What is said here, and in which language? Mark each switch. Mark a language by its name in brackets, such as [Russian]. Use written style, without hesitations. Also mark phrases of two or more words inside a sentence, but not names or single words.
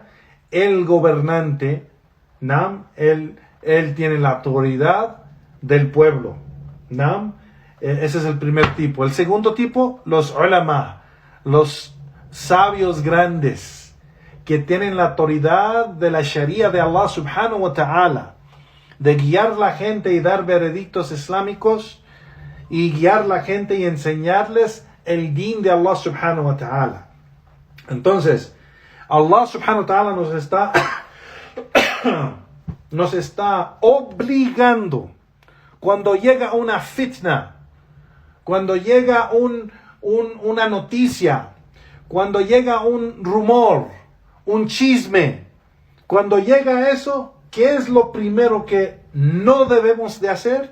[Spanish] El gobernante, ¿no? Él tiene la autoridad del pueblo, ¿no? Ese es el primer tipo. El segundo tipo, los ulama, los sabios grandes, que tienen la autoridad de la Sharia de Allah [Arabic] سبحانه وتعالى, [Spanish] de guiar la gente y dar veredictos islámicos, y guiar la gente y enseñarles el din de Allah [Arabic] سبحانه وتعالى. [Spanish] Entonces, Allah [Arabic] سبحانه وتعالى [Spanish] nos está obligando, cuando llega una fitna, cuando llega una noticia, cuando llega un rumor, un chisme, cuando llega eso, ¿qué es lo primero que no debemos de hacer?